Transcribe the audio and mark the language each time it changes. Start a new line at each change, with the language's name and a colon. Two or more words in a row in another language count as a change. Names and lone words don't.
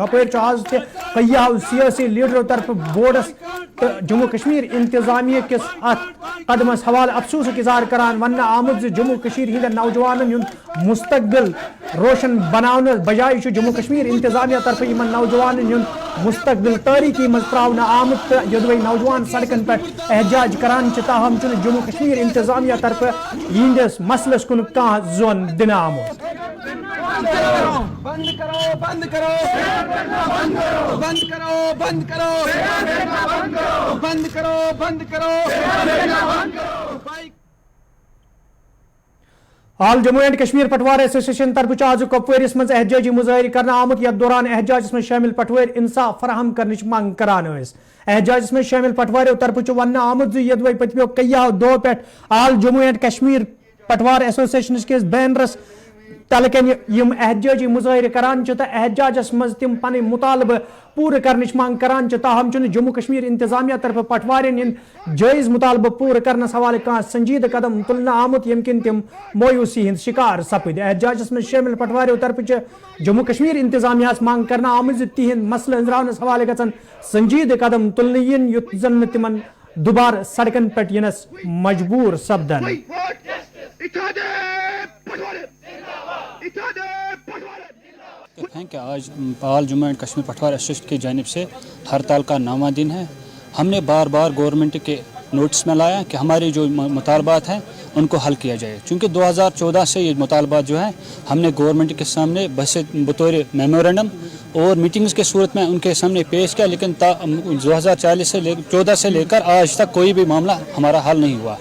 Kashmiri: अपर आज कईया सियासी लीडरों तरफ बोर्डस तो जम्मू कश्मीर इंतजामिया किस अत कदमस हवाले अफसोस इजहार करान वन आमुत जम्मू कश्मीर हिंद नौजवान हुंद मुस्तकबिल रोशन बनाने बजाय जम्मू कश्मीर इंतजामिया तरफ इन नौजवान हुंद मुस्तकबिल तारीखी मज त्रावन आमुत योदवे नौजवान सड़कन पे एहजाज करान ताहम जम्मू कश्मीर इंतजामिया तरफ यिंदिस मसलस कुन जोन दिन आमुत।
Hindi: बंद करो, बंद करो, बंद करो, बंद करो, बंद करो, बंद करो।
Kashmiri: आल जम्मू एंड कश्मीर पटवार एसोसिएशन तरफ आज कपवारिस मज एहजाजी मुजाहिर करना आमुत यथ दौरान एहजाजस में शामिल पटवार इंसाफ फराहम करने मांग करान। एहजाजस में शामिल पटवारों तरफ वन आमुत यदवे पतमो कईया दो पे आल जम्मू एंड कश्मीर पटवार एसोसिएशन के बैनरस तल कन यम एहतजाजी मुजाहिर करान तो एहतजाजस मज तिम पन मुतालबे पूरे करने मांग करान ताहम जम्मू कश्मीर इंतजामिया तरफ पटवारिन हंद जायज मुतालबे पूरे करने हवाले कह संजीद कदम तुलना आमुत यम किन तिम मायूसी हंद शिकार सपद एहतजाजस मज शामिल पटवारियों तरफ जम्मू कश्मीर इंतजामिया मांग करना आमज तिहद मसल अंजरावनस हवाले गन संजीद कदम तुलने इन युत जन तिमन दोबार सड़कन पे यनस मजबूर सपदन।
Hindi: हैं कि आज पाल जम्मू एंड कश्मीर पटवार एसोसिएशन की जानिब से हड़ताल का 9वां दिन है। हमने बार बार गवर्नमेंट के नोटिस में लाया कि हमारी जो मुतालबात हैं उनको हल किया जाए, क्योंकि 2014 से ये मुतालबात जो है हमने गवर्नमेंट के सामने बतौर मेमोरेंडम और मीटिंग्स के सूरत में उनके सामने पेश किया, लेकिन 2014 से लेकर आज तक कोई भी मामला हमारा हल नहीं हुआ।